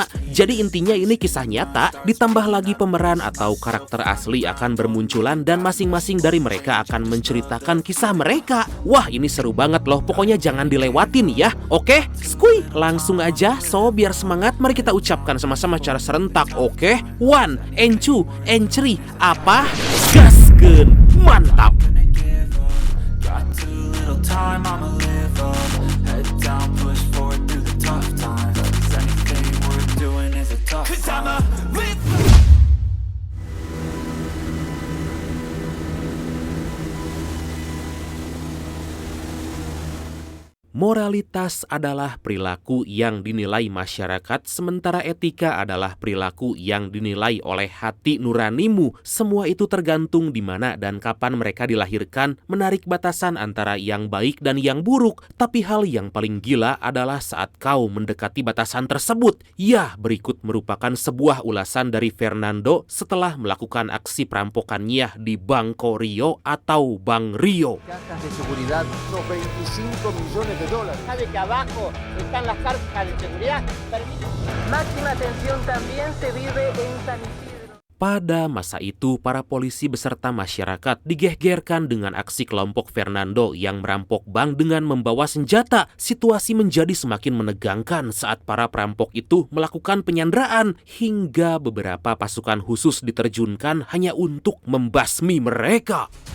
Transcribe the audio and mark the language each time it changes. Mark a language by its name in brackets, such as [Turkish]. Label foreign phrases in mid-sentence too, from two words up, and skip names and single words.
[Indonesian] Jadi intinya ini kisah nyata, ditambah lagi pemeran atau karakter asli akan bermunculan dan masing-masing dari mereka akan menceritakan kisah mereka. Wah, ini seru banget loh, pokoknya jangan dilewatin ya. Oke, skuy, langsung aja. So, biar semangat, mari kita ucapkan sama-sama cara serentak. Oke, 1, [English] and 2, and 3. [Indonesian] Apa? Gaskeun, mantap. [English] Time I'ma live up, head down, push forward through the tough times. 'Cause anything worth doing is a tough time. [Indonesian] Moralitas adalah perilaku yang dinilai masyarakat, sementara etika adalah perilaku yang dinilai oleh hati nuranimu. Semua itu tergantung di mana dan kapan mereka dilahirkan, menarik batasan antara yang baik dan yang buruk. Tapi hal yang paling gila adalah saat kau mendekati batasan tersebut. Ya, berikut merupakan sebuah ulasan dari Fernando setelah melakukan aksi perampokannya di Banco Rio atau Bank Rio. [Spanish] Cajas de seguridad, unos 25 millones de dólares. Sabe que abajo están las cajas de seguridad. Máxima atención también se vive en San Isidro. [Indonesian] Pada masa itu, para polisi beserta masyarakat digegerkan dengan aksi kelompok Fernando yang merampok bank dengan membawa senjata. Situasi menjadi semakin menegangkan saat para perampok itu melakukan penyanderaan, hingga beberapa pasukan khusus diterjunkan hanya untuk membasmi mereka.